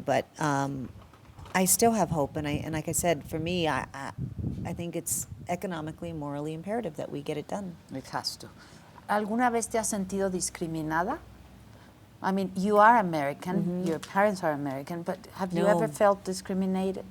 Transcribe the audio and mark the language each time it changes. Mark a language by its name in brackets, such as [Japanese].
[English] But I still have hope, and like I said, for me, I think it's economically, morally imperative that we get it done. It has to. [Spanish] ¿Alguna vez te has sentido discriminada? [English] I mean, you are American, your parents are American, but have you ever felt discriminated?